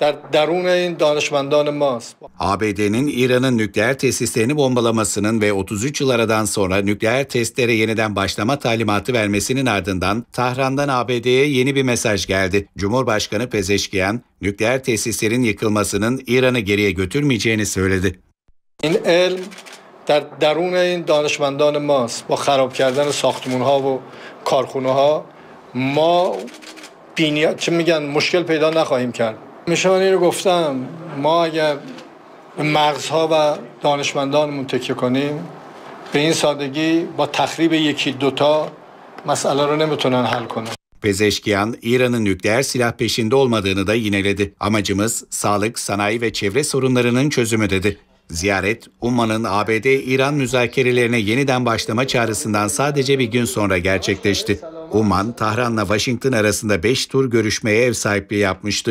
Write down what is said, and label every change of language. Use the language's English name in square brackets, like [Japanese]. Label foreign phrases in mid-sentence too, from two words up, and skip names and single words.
[Turkish] ABD'nin İran'ın nükleer tesislerini bombalamasının ve 33 yıl aradan sonra nükleer testlere yeniden başlama talimatı vermesinin ardından Tahran'dan ABD'ye yeni bir mesaj geldi. Cumhurbaşkanı Pezeşkiyan, nükleer tesislerin yıkılmasının İran'ı geriye götürmeyeceğini söyledi. [Persian] این علم در درون این دانشمندان ماست با خراب کردن ساختمان‌ها و کارخانه‌ها ما چه میگن مشکل پیدا نخواهیم کرد. میشان اینو گفتم ما اگر مغزها و دانشمندانمون تکیه کنیم به این سادگی با تخریب یکی دوتا مسئله رو نمیتونن حل کنن. [Turkish] Pezeşkiyan, İran'ın nükleer silah peşinde olmadığını da yineledi. Amacımız sağlık, sanayi ve çevre sorunlarının çözümü dedi. Ziyaret, Umman'ın ABD-İran müzakerelerine yeniden başlama çağrısından sadece bir gün sonra gerçekleşti. Umman, Tahran'la Washington arasında 5 tur görüşmeye ev sahipliği yapmıştı.